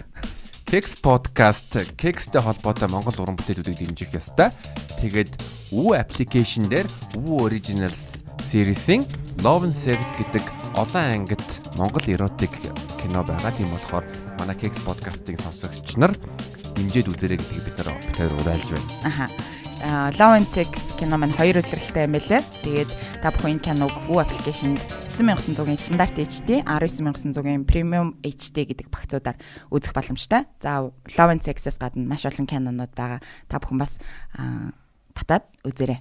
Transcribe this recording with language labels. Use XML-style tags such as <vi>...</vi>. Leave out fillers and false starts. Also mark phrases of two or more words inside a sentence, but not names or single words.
<mn>Keks podcast Keksтэй холбоотой Монгол уран бүтээлүүдийг дэмжих ёстой. Тэгээд Woo application дээр Woo Originals series-ийн Love and Sex гэдэг олон ангит Монгол эротик кино байгаа. Тийм болохоор манай Keks podcast-ийн сонсогч нар дэмжиж үзээрэй гэдгийг бид хоёр уриалж байна. Аха. Love and Sex кино маань 2 үлрэлттэй юм байлээ. Тэгээд та бүхэн киног Woo application-д 9900-ийн стандарт HD, 19900-ийн премиум HD гэдэг багцуудаар үзэх боломжтой. За Love and Sex-ээс гадна маш олон кинонууд байгаа. Та бүхэн бас татаад үзээрэй.</mn>